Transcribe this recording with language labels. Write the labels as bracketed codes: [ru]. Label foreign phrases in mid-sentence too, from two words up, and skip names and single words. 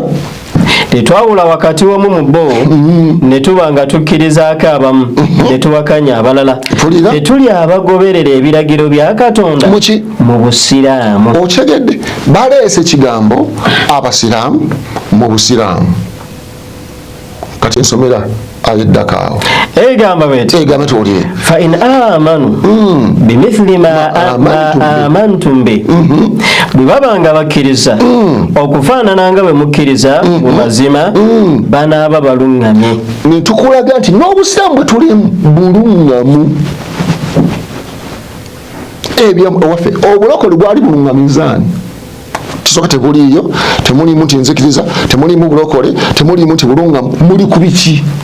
[lg] tetwawula wakati wamu mu bo ne tuba nga tukkirizaako abamu ne tuwakanya abalala. Tetuli abagoberera ebiragiro bya Katonda mu busiraamu. Okyegedde baleese kigambo abasiraamu mu busiraamu. Kati nsomera ayeddakaawo [ar] egamba bweti فإن آمنوا بمثل ما آمنتم به, [lg] bwe babanga bakkiriza okufaanana nga bwe mukkiriza mu mazima banaaba baluŋŋamye. Ne tukulaga nti n'obusiraamu bwe tulimu buluŋŋamu. Ebyo waffe obulokole bwali buluŋŋamizaani kisoka tebuliyo, temuli muntu nzikiriza, temuli mu bulokole, temuli muntu bulunga, muli kubiki.